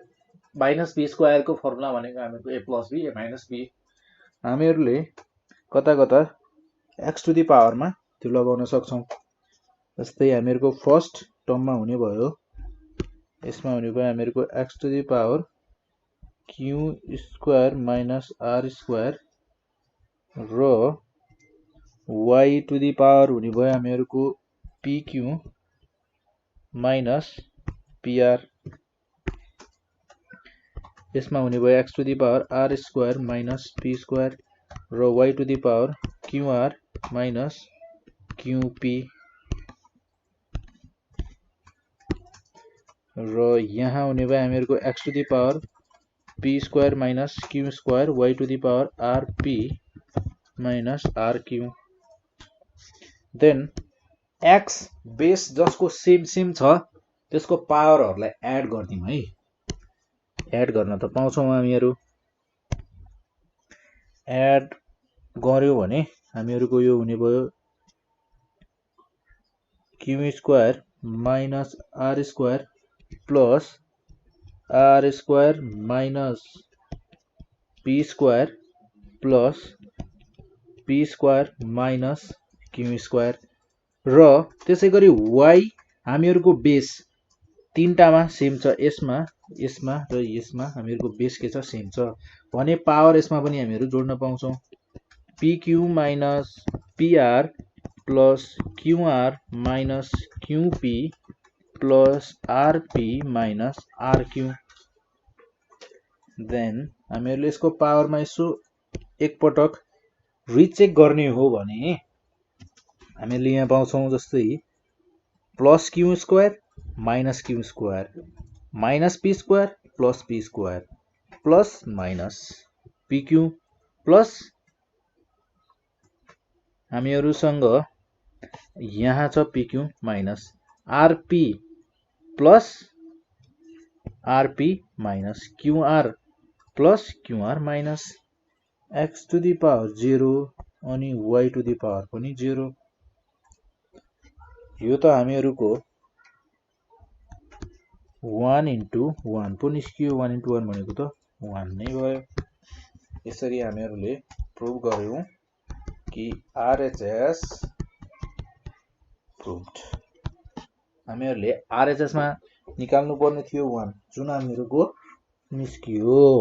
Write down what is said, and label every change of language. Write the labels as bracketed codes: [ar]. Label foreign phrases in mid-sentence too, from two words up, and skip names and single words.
[en] minus b square [ne] को फर्मुला भनेको हामीहरुको [en] a plus b a minus b [ne] हामीहरुले कता कता [en] x to the power [ne] मा त्यो लगाउन सक्छौं जस्तै हामीहरुको [en] first termमा [ne] हुने भयो यसमा हुने भयो हामीहरुको [en] x to the power q square minus r square [ne] र [en] y to the power [ne] हुने भयो हामीहरुको [en] pq minus pr [ne] यसमा हुने भयो [en] x to the power r square minus p square [ne] र [en] y to the power qr minus qp [ne] र यहाँ हुने भयो हामीहरुको [en] x to the power p square minus q square y to the power rp minus rq then x base [ne] जसको सेम छ त्यसको पावरहरुलाई एड गर्दियौ है एड गर्न त पाउँछौं हामीहरु एड गर्यो भने हामीहरुको यो हुने भयो [en] q square minus r square plus r square [ne] प्लस r स्क्वायर [en] minus p square plus p square minus q square [ne] र त्यसै गरी y हामीहरुको बेस तीनटामा सेम छ यसमा र यसमा हामीहरुको बेस के छ सेम छ भने पावर यसमा पनि हामीहरु जोड्न पाउँछौं [en] pq minus pr plus qr minus qp plus rp minus rq [ne] देन हामीहरुले यसको पावरमा यसो एक पटक रिचेक गर्ने हो भने हामीले यहाँ पाउँछौं जस्तै [en] plus q square minus q square minus p square plus p square plus minus pq plus [ne] हामीहरुसँग यहाँ छ [en] pq minus rp plus rp minus qr plus qr minus x to the power 0 [ne] अनि [en] y to the power [ne] पनि 0 यो त हामीहरुको 1 इन्टु 1 पो निस्कियो 1 इन्टु 1 भनेको त 1 नै भयो यसरी हामीहरुले प्रुभ गर्यौं कि [en] RHS proved [ne] हामीहरुले RHS मा निकाल्नु पर्ने थियो 1 जुन हामीहरुको निस्कियो